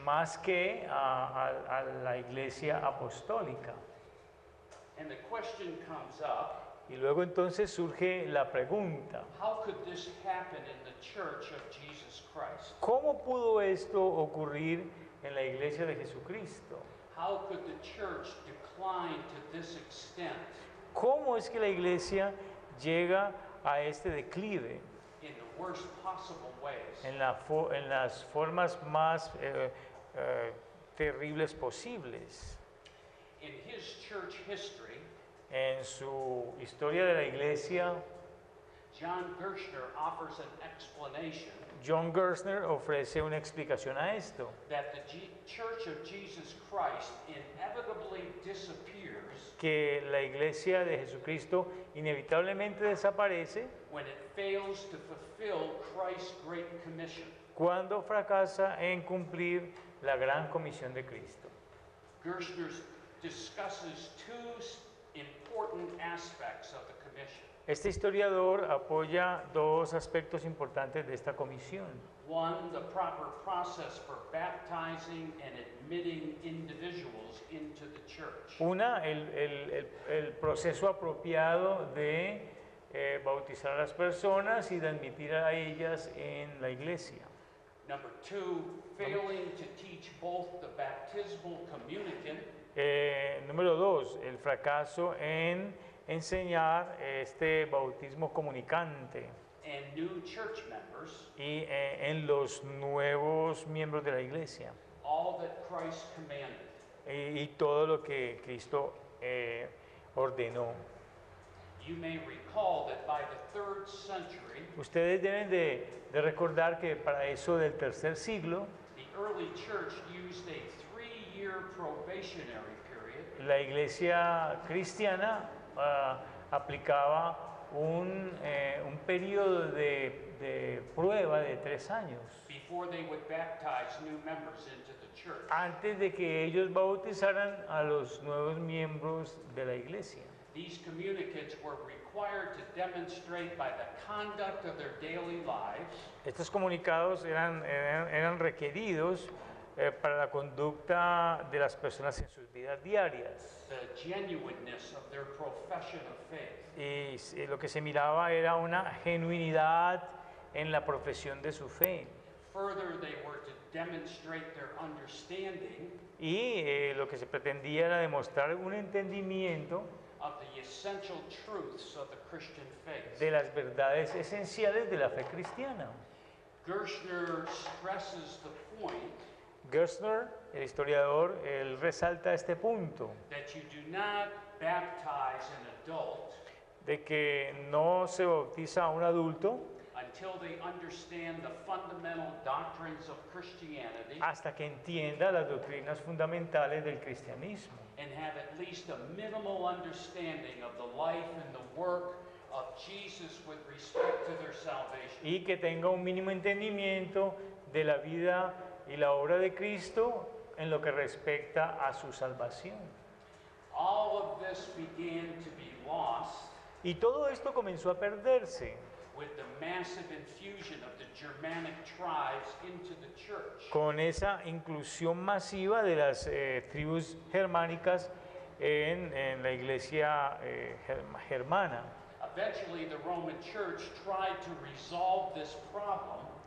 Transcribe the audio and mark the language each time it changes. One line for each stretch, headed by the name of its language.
Spanish: más que a la iglesia apostólica.
English: And the question comes up,
Spanish: Y luego entonces surge la pregunta,
English: how could this happen in the church of Jesus Christ?
Spanish: ¿cómo pudo esto ocurrir en la iglesia de Jesucristo?
English: How could the church decline to this extent
Spanish: ¿Cómo es que la iglesia llega a este declive
English: in the worst possible ways?
Spanish: en las formas más terribles posibles?
English: In his church history,
Spanish: En su historia de la iglesia,
English: John Gerstner offers an explanation
Spanish: John Gerstner ofrece una explicación a esto,
English: that the Church of Jesus Christ inevitably disappears
Spanish: que la iglesia de Jesucristo inevitablemente desaparece
English: when it fails to fulfill Christ's Great Commission.
Spanish: cuando fracasa en cumplir la gran comisión de Cristo.
English: Gerstner discusses two important aspects of the commission.
Spanish: Este historiador apoya dos aspectos importantes de esta comisión.
English: One, the proper process for baptizing and admitting individuals into the church.
Spanish: Una, el proceso apropiado de bautizar a las personas y de admitir a ellas en la iglesia.
English: Number two, failing to teach both the baptismal communicant
Spanish: Número dos, el fracaso en enseñar este bautismo comunicante
English: and new church members
Spanish: y en los nuevos miembros de la iglesia
English: all that Christ commanded.
Spanish: y todo lo que Cristo ordenó.
English: You may recall that by the 3rd century,
Spanish: Ustedes deben de recordar que para eso del tercer siglo,
English: the early church used a 3-year probationary period
Spanish: la iglesia cristiana aplicaba un periodo de prueba de 3 años
English: before they would baptize new members into the church.
Spanish: antes de que ellos bautizaran a los nuevos miembros de la iglesia.
English: These communicants were required to demonstrate by the conduct of their daily lives
Spanish: Estos comunicados eran requeridos para la conducta de las personas en sus vidas diarias.
English: the genuineness of their profession of faith.
Spanish: Y lo que se miraba era una genuinidad en la profesión de su fe.
English: Further, they were to demonstrate their understanding
Spanish: Y lo que se pretendía era demostrar un entendimiento
English: of the essential truths of the Christian faith.
Spanish: de las verdades esenciales de la fe cristiana.
English: Gerstner stresses the point
Spanish: Gerstner, el historiador, él resalta este punto
English: that you do not baptize an adult
Spanish: de que no se bautiza a un adulto
English: until they understand the fundamental doctrines of Christianity
Spanish: hasta que entienda las doctrinas fundamentales del cristianismo
English: and have at least a minimal understanding of the life and the work of Jesus with respect to their salvation.
Spanish: y que tenga un mínimo entendimiento de la vida y la obra de Cristo en lo que respecta a su salvación.
English: All of this began to be lost
Spanish: Y todo esto comenzó a perderse
English: with the massive infusion of the Germanic tribes into the church.
Spanish: con esa inclusión masiva de las tribus germánicas en la iglesia germana.
English: Eventually, the Roman Church tried to resolve this problem